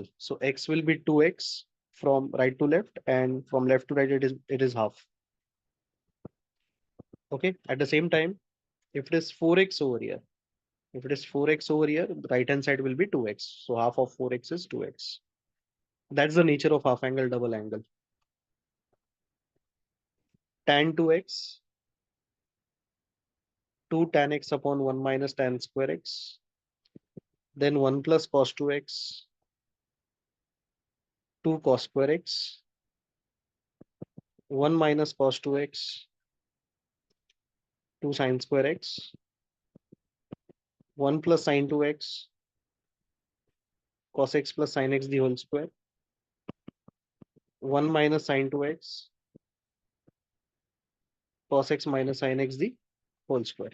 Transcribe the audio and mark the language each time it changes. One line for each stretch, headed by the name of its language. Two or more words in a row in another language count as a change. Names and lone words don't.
English: So x will be 2x from right to left, and from left to right it is half. Okay. At the same time, if it is 4x over here, if it is 4x over here, the right hand side will be 2x. So half of 4x is 2x. That's the nature of half angle double angle. Tan 2x, 2 tan x upon 1 minus tan square x, then 1 plus cos 2x, 2 cos square x, 1 minus cos 2x, 2 sin square x, 1 plus sin 2x, cos x plus sin x the whole square, 1 minus sin 2x, cos x minus sin x the whole square.